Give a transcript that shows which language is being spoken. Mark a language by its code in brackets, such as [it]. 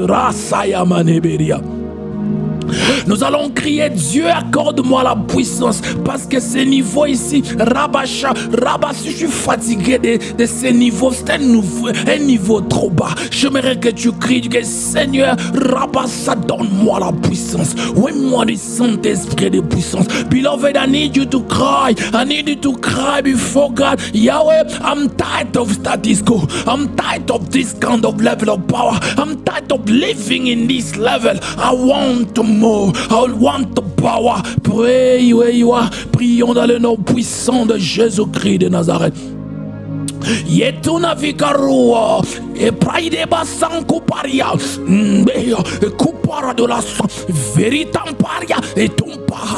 [fr] Rasaya Maneberia. Nous allons crier, Dieu accorde-moi la puissance, parce que ce niveau ici, Rabacha, si je suis fatigué de ce niveau, c'est un niveau trop bas. J'aimerais que tu cries, que Seigneur, Rabassa, donne-moi la puissance. Donne-moi du Saint-Esprit de puissance. [en] Beloved, I need you to cry. I need you to cry before God. Yahweh, I'm tired of status quo. I'm tired of this kind of level of power. I'm tired of living in this level. I want to more. I want the power. Pray where you are. [fr] Prions dans le nom puissant de Jésus-Christ de Nazareth. Yetuna vikarua e praide basanku paria kupara de la veritamparia et tumpaha